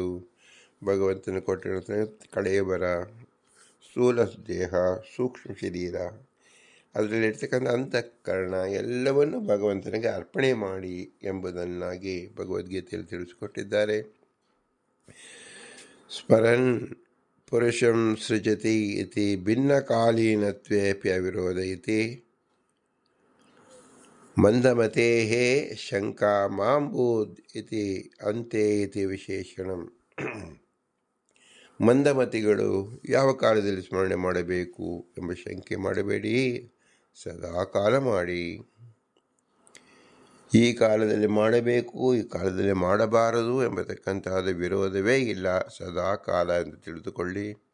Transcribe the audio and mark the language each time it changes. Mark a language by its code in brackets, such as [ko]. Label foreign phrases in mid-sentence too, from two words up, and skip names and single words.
[kn] ಭಗವಂತನ ಕೊಟ್ಟಿರತಕ್ಕ ಕಳೆಯವರ ಸ್ಥೂಲ ದೇಹ, ಸೂಕ್ಷ್ಮ ಶರೀರ, ಅದರಲ್ಲಿರ್ತಕ್ಕಂಥ ಅಂತಃಕರಣ ಎಲ್ಲವನ್ನು ಭಗವಂತನಿಗೆ ಅರ್ಪಣೆ ಮಾಡಿ ಎಂಬುದನ್ನಾಗಿ ಭಗವದ್ಗೀತೆಯಲ್ಲಿ ತಿಳಿಸಿಕೊಟ್ಟಿದ್ದಾರೆ. [sa] ಸ್ಮರನ್ ಪುರುಷಂ ಸೃಜತಿ ಇತಿ ಭಿನ್ನಕಾಲೀನತ್ವೇಪಿ ಅವಿರೋಧ ಇತಿ ಮಂದಮತೇಃ ಶಂಕಾ ಮಾಂಬೂದ್ ಇತಿ ಅಂತೆ ಇತಿ ವಿಶೇಷಣಂ. [kn] ಮಂದಮತಿಗಳು ಯಾವ ಕಾಲದಲ್ಲಿ ಸ್ಮರಣೆ ಮಾಡಬೇಕು ಎಂಬ ಶಂಕೆ ಮಾಡಬೇಡಿ, ಸದಾ ಕಾಲ ಮಾಡಿ. ಈ ಕಾಲದಲ್ಲಿ ಮಾಡಬೇಕು, ಈ ಕಾಲದಲ್ಲಿ ಮಾಡಬಾರದು ಎಂಬತಕ್ಕಂತಹದ ವಿರೋಧವೇ ಇಲ್ಲ, ಸದಾ ಕಾಲ ಎಂದು ತಿಳಿದುಕೊಳ್ಳಿ.